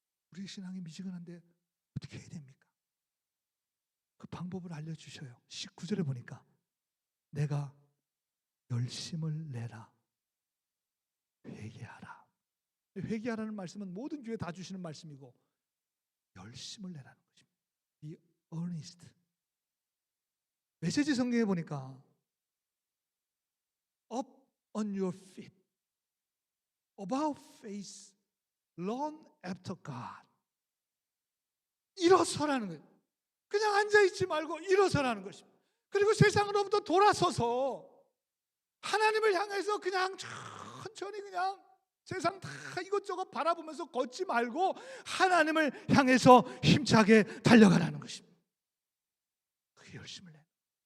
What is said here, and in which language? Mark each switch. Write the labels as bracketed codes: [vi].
[ko] 우리 신앙이 미지근한데 어떻게 해야 됩니까? 그 방법을 알려주셔요. 19절에 보니까 내가 열심을 내라 회개하라. 회개하라는 말씀은 모든 교회 다 주시는 말씀이고 열심을 내라는 것입니다. [en] Be earnest. [ko] 메시지 성경에 보니까 [en] up on your feet, about face, run after God. [ko] 일어서라는 거예요. 그냥 앉아있지 말고 일어서라는 것입니다. 그리고 세상으로부터 돌아서서 하나님을 향해서 그냥 천천히 그냥 세상 다 이것저것 바라보면서 걷지 말고 하나님을 향해서 힘차게 달려가라는 것입니다. 그게 열심을 내는 거예요.